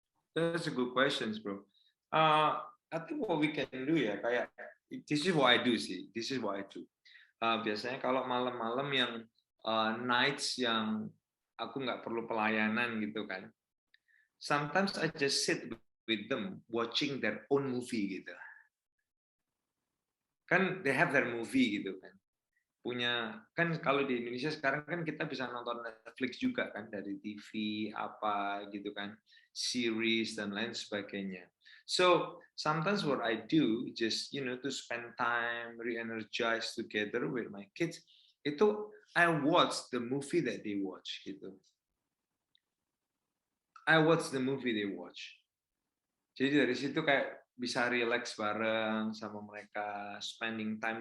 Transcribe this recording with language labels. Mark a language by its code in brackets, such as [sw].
[en] That's a good questions, bro. I think what we can do [id] ya, kayak [en] this is what I do [id] sih. [en] This is what I do. [id] Biasanya kalau malam-malam yang [en] nights [id] yang aku nggak perlu pelayanan gitu kan. [en] Sometimes I just sit with them watching their own movie [id] gitu. Kan [en] they have their movie [id] gitu kan. Punya kan, kalau di Indonesia sekarang kan kita bisa nonton Netflix juga kan, dari TV apa gitu kan, series dan lain sebagainya. [en] So sometimes what I do just to spend time re-energize together with my kids, [id] itu [en] I watch the movie that they watch [id] gitu. [en] I watch the movie they watch. [id] Jadi dari situ kayak bisa relax bareng sama mereka, [en] spending time.